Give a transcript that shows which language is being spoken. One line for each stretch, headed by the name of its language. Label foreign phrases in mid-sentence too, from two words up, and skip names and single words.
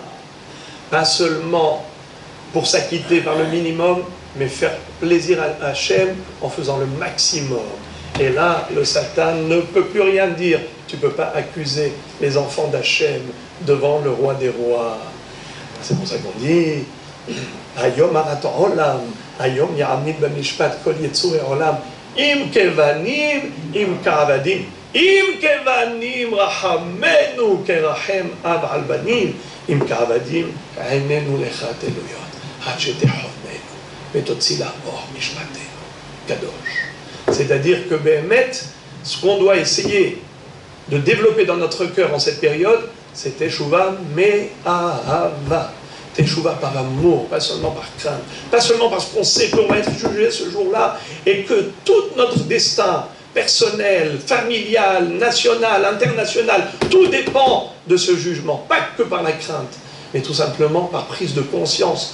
French: Pas seulement pour s'acquitter par le minimum, mais faire plaisir à Hachem en faisant le maximum. Et là, le Satan ne peut plus rien dire. Tu ne peux pas accuser les enfants d'Hachem devant le roi des rois. C'est pour ça qu'on dit
Hebrew: היום הרת עולם, היום יעמיד במשפט כל יצורי עולם, אם כבנים, אם כעבדים, אם כבנים רחמנו כרחם אב על בנים, אם כעבדים עינינו לך תלויות.
French: C'est-à-dire que Béhémet, ce qu'on doit essayer de développer dans notre cœur en cette période, c'est
Hebrew: תשובה מאהבה.
French: Teshuvah par amour, pas seulement par crainte, pas seulement parce qu'on sait qu'on va être jugé ce jour-là et que tout notre destin personnel, familial, national, international, tout dépend de ce jugement, pas que par la crainte, mais tout simplement par prise de conscience.